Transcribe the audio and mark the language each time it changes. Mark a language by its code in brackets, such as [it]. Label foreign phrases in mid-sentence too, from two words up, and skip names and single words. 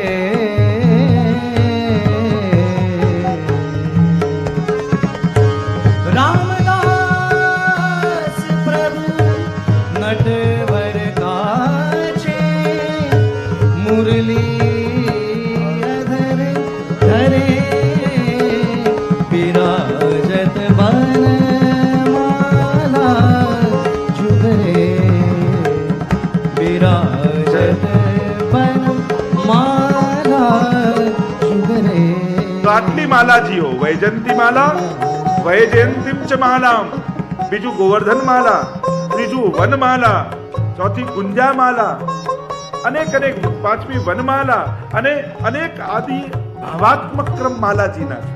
[bra] रामदास प्रभु नटवर काछे, मुरली अधर धरे, विराजत वनमाला जुगरे, विराजत वनमाला जुगरे. [gu] તો આટલી માલાજીઓ, વૈજંતી માલા, [sa] वैजयंतीम च मालाम, [gu] બીજું ગોવર્ધન માલા, ત્રીજું વનમાલા, ચોથી ગુંજા માલા, અનેક અનેક, પાંચમી વનમાલા અને અનેક આદિ ભાવાત્મક ક્રમ માલાજીના છે.